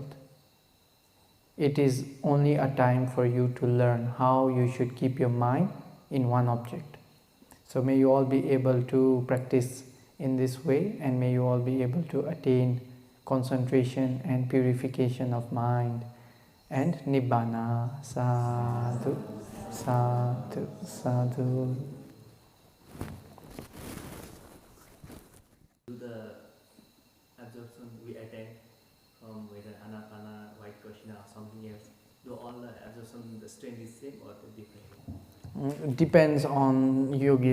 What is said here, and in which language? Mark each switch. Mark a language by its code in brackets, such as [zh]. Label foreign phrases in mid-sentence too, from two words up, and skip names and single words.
[en] It is only a time for you to learn how you should keep your mind in one object. So may you all be able to practice in this way, and may you all be able to attain concentration and purification of mind and Nibbana. [pi] Sadhu, sadhu, sadhu. [en] Do the absorption we attain from whether Anapana, White Krishna or something else, do all the absorption, the strength is same or different? Depends on yogi.